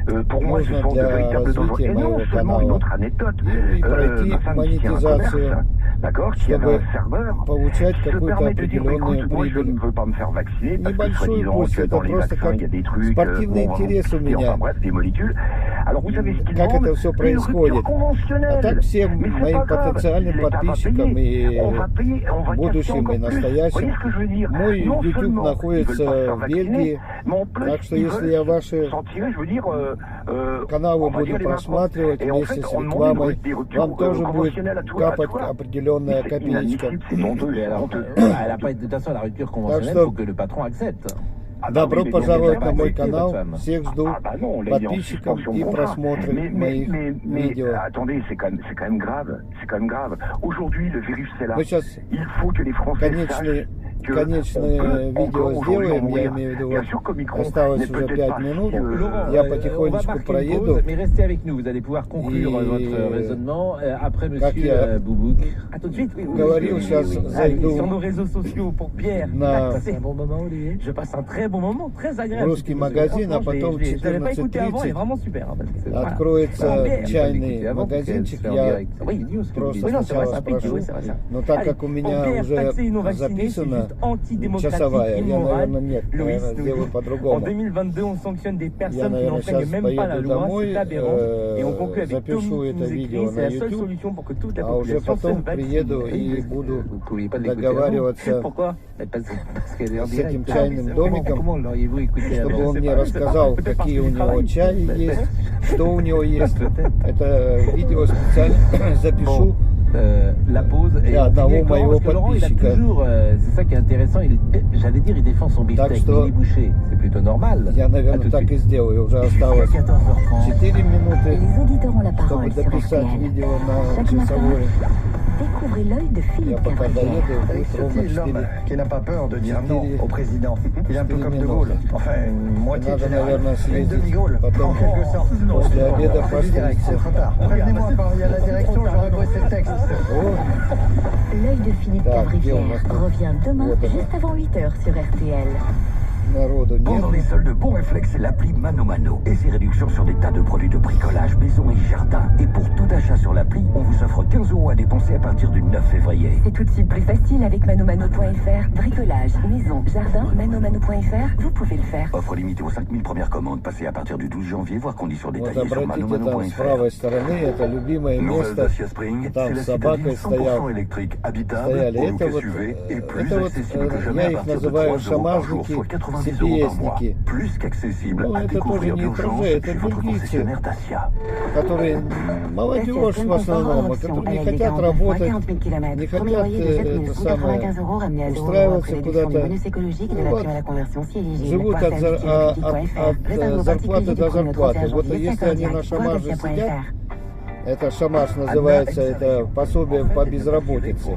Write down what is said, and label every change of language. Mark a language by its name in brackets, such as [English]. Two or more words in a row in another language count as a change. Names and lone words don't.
[French] Pour moi, ce sont de véritables dangers. Et non seulement une autre anecdote, ma femme qui tient un commerce, d'accord, qui avait un serveur, se permet de dire, écoute, moi je ne veux pas me faire vacciner parce que soi-disant que dans les vaccins il y a des trucs, enfin bref, des molécules. Alors vous savez ce qu'ils vendent, une rupture conventionnelle. Mais c'est pas grave, l'État va payer, on va payer, on va casser encore plus. Vous voyez ce que je veux dire? Non seulement ils veulent pas se faire vacciner, mais en plus ils veulent s'en tirer, je veux dire, [Russian] каналы буду просматривать вместе с рекламой, вам тоже будет капать определенная копеечка. [French] De toute façon, la rupture conventionnelle, il faut que le patron accepte. [Russian] Добро пожаловать на мой канал. Всех жду подписчиков и просмотров моих видео. [French] Attendez, c'est quand même grave. C'est quand même grave. Aujourd'hui, le virus c'est là. Il faut que les Français sachent. [Russian] Конечное видео сделаем, я имею в виду, осталось уже 5 минут, я потихонечку проеду. [French] Mais restez avec nous, vous allez pouvoir conclure votre raisonnement après monsieur Boubouk. À tout de suite, oui. [Russian] Говорил, сейчас зайду [French] sur nos réseaux sociaux pour Pierre. C'est un bon moment, Olivier. Je passe un très bon moment, très agréable. [Russian] Русский магазин, а потом в 14:30 откроется чайный магазинчик. Я просто сначала спрошу, но так как у меня уже записано часовая, я, наверное, нет, наверное, сделаю по-другому. [French] En 2022, on sanctionne des [Russian] Я, [French] personnes qui [Russian] наверное, [French] n'enfreignent [Russian] сейчас [French] même pas la [Russian] поеду [French] loi, [Russian] домой, [French] c'est aberrant. Et on conclut avec [Russian] запишу [French] Tommy qui [Russian] это [French] nous écrit, [Russian] видео [French] c'est [Russian] на [French] la seule [Russian] YouTube, [French] solution pour que toute la [Russian] а уже [French] population se [Russian] потом [French] vaccine. [Russian] приеду и буду [French] Vous ne pas [Russian] договариваться [French] Pourquoi? [Russian] с этим чайным домиком, чтобы он мне рассказал, какие у него чаи есть, что у него есть. Это видео специально запишу. [French] La pause et [Russian] одного моего [French] Laurent, il a [Russian] подписчика. [French] toujours, c'est ça qui est intéressant, j'allais dire, il défend son beefsteak, mais il est bouché, c'est plutôt normal. [Russian] Я, наверное, так и сделаю. Уже осталось 4 минуты, чтобы дописать видео на часовой. [French] Découvrez l'œil de Philippe [Russian] Я пока доеду, будет [French] C'est [Russian] ровно [French] aussi l'homme [Russian] 4. [French] qui n'a pas peur de dire non au président. Il est un peu comme De Gaulle. Enfin, une moitié [Russian] Надо, [French] générale. [Russian] наверное, [French] Une [Russian] съездить [French] demi-Gaulle, [Russian] потом [French] en quelque sorte. [Russian] после обеда [French] On fait du direct, c'est [Russian] постричься. [French] trop tard. Prévenez-moi quand il y a la direction, j'aurai bossé le texte. L'œil de Philippe [Russian] Так, где у [French] Cavrivière [Russian] нас тут? [French] revient demain [Russian] Вот она. [French] juste avant 8h sur RTL. [Russian] Народу нет. [French] Pendant les soldes, bon réflexe, c'est l'appli Mano Mano et ses réductions sur des tas de produits de bricolage, maison et jardin. Et pour tout achat sur l'appli, on vous offre 15 € à dépenser à partir du 9 février. C'est tout de suite plus facile avec manomano.fr. Bricolage, maison, jardin, manomano.fr, vous pouvez le faire. Offre limitée aux 5000 premières commandes, passées à partir du 12 janvier, voire conditions [Russian] Вот [French] détaillées sur [Russian] обратите, там с [French] manomano.fr. [Russian] правой стороны, это любимое [French] Nouvelle [Russian] место. [French] Dacia Spring, [Russian] Там [French] c'est [Russian] с [French] la [Russian] собакой [French] citadine [Russian] стоял. [French] 100% électrique, habitable, [Russian] Стояли. [French] au look [Russian] Это вот, [French] SUV et plus [Russian] это вот, [French] accessible que jamais [Russian] я [French] à [Russian] их [French] partir de 3 [Russian] называю [French] € par jour, [Russian] шамажники, [French] soit 90 € par mois. [Russian] CPS-ники. [French] Plus qu'accessible [Russian] Ну, [French] à [Russian] это тоже [French] découvrir [Russian] не [French] d'urgence [Russian] étrangers, это [French] chez votre [Russian] бельгийцы, [French] concessionnaire Dacia. [Russian] которые молодежь в основном, которые не хотят работать, не хотят это самое, устраиваться куда-то, ну, вот, живут от зарплаты до зарплаты. Вот если они на шамаже сидят, это шамаш называется, это пособие по безработице.